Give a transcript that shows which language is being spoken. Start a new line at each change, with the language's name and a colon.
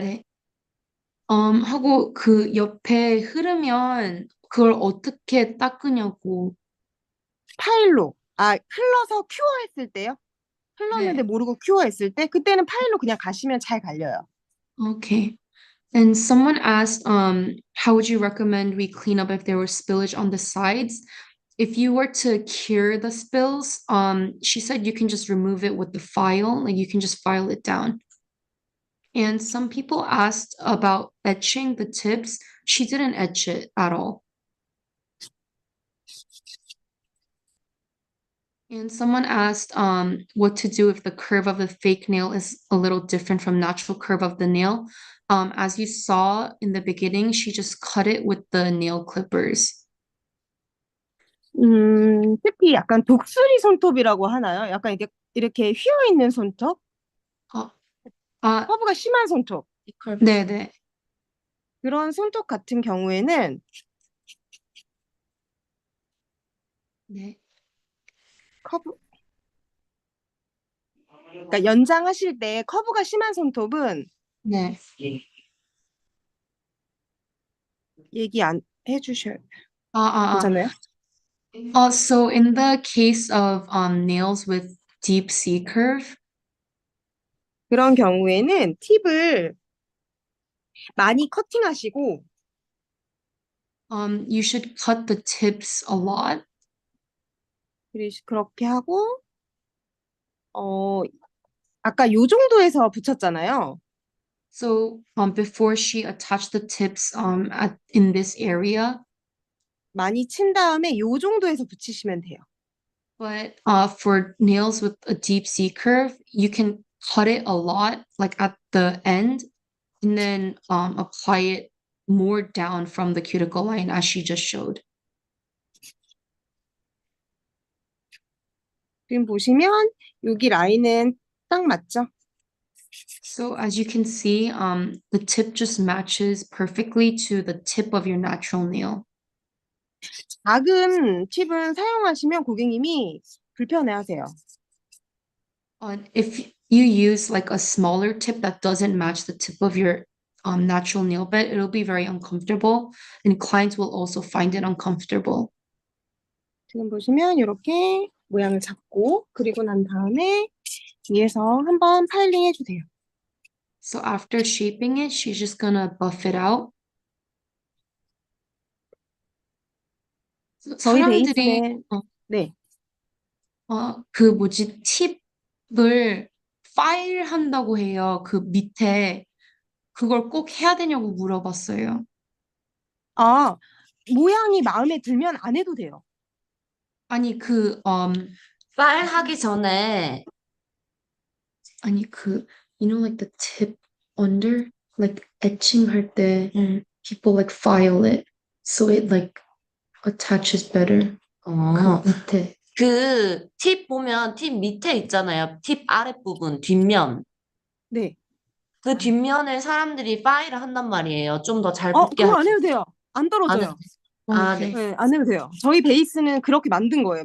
Korean: 네. 하고 그 옆에 흐르면 그걸 어떻게 닦으냐고. 파일로. 아, 흘러서 큐어했을 때요? 흘렀는데 모르고 큐어했을 때? 그때는 파일로 그냥 가시면 잘 갈려요.
English: Okay. And someone asked, how would you recommend we clean up if there was spillage on the sides? If you were to cure the spills, she said you can just remove it with the file, like you can just file it down. And some people asked about etching the tips. She didn't etch it at all. And someone asked what to do if the curve of the fake nail is a little different from natural curve of the nail. As you saw in the beginning, she just cut it with the nail clippers.
Korean: 특히 약간 독수리 손톱이라고 하나요? 약간 이렇게 휘어있는 손톱? 아, 아, 커브가 심한 손톱. 네네. 그런 손톱 같은 경우에는 네. 커브, 그러니까 연장하실 때 커브가 심한 손톱은 네. 얘기 안 해주셔요. 아, 아, 아. 괜찮아요?
English: So in the case of nails with deep C curve,
Korean: 그런 경우에는 팁을 많이 커팅하시고
English: you should cut the tips a lot.
Korean: 그렇게 하고 아까 요 정도에서 붙였잖아요.
English: So before she attached the tips in this area,
Korean: 많이 친 다음에 요 정도에서 붙이시면 돼요.
English: but for nails with a deep C curve, you can cut it a lot, like at the end, and then apply it more down from the cuticle line as she just showed.
Korean: 지금 보시면 여기 라인은 딱 맞죠?
English: So as you can see, the tip just matches perfectly to the tip of your natural nail.
Korean: 작은 팁을 사용하시면 고객님이 불편해하세요.
English: If you use like a smaller tip that doesn't match the tip of your natural nail bed, it'll be very uncomfortable, and clients will also find it uncomfortable.
Korean: 지금 보시면 이렇게 모양을 잡고 그리고 난 다음에 위에서 한번 파일링 해주세요.
English: So after shaping it, she's just gonna buff it out.
Korean: 저희 사람들이 베이스는 네. 그 뭐지 팁을 파일 한다고 해요. 그 밑에 그걸 꼭 해야 되냐고 물어봤어요. 아, 모양이 마음에 들면 안 해도 돼요. 아니 파일 하기 전에 아니
English: you know like the tip under like etching
Korean: 할 때
English: people like file it so it like attaches better.
Korean: 그 어, 밑에. 그 팁 보면 팁 밑에 있잖아요. 팁 아랫부분, 뒷면. 네. 그 뒷면에 사람들이 파일을 한단 말이에요. 좀 더 잘 붙게 그거 안 하기. 해도 돼요. 안 안 해도 떨어져요. 돼. 아, 네.
English: 오케이.
Korean: 네, 안 해도 돼요. 저희 베이스는 그렇게 만든 거예요.